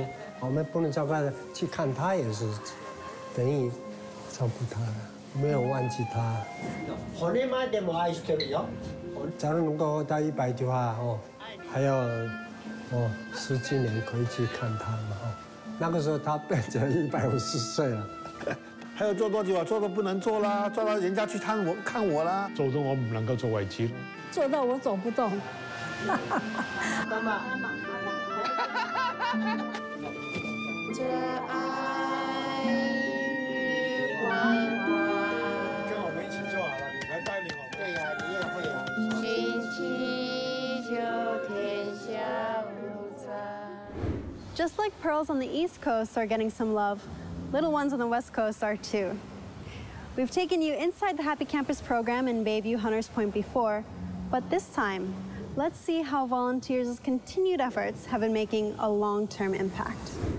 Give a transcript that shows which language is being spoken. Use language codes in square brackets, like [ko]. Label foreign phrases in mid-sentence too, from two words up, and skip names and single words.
[zh] 我们不能照顾他，去看他也是。等於照顧他了，沒有忘記他。假如能夠活到100的話，哦，還要10幾年可以去看他嘛，哦，那個時候他變成150歲了。還要做多久啊？做到不能做啦，做到人家去看我啦，做到我唔能夠做為止。做到我走不動。媽媽。這愛。跟我們一起做好了，你來帶領我們。對呀，你也會啊。尋祈求天下無常。 [en] Just like pearls on the East Coast are getting some love, Little ones on the West Coast are too. We've taken you inside the Happy Campus program in Bayview Hunters Point before, but this time, let's see how volunteers' continued efforts have been making a long-term impact.